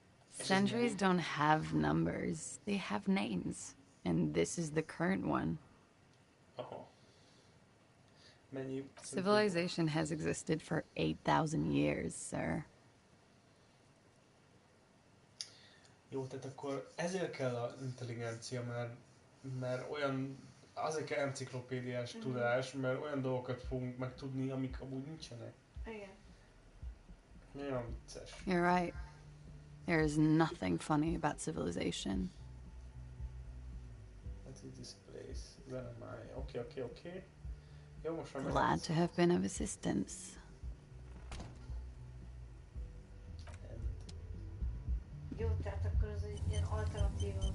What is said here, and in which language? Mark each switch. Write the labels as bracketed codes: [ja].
[en] Centuries don't have numbers. They have names. And this is the current one. Oh. Civilization has existed for 8,000 years, sir. [hu] Jó, tehát akkor ezért kell az intelligencia, mert olyan, azért kell enciklopédiás tudás, mert olyan dolgokat fogunk megtudni, amik amúgy nincsenek. Igen. Nagyon vicces. [en] You're right. There is nothing funny about civilization. What is this place? Where am I? Okay. [hu] Jó, most már [en] Glad to have been of assistance. [hu] Jó, tehát akkor ez egy ilyen alternatív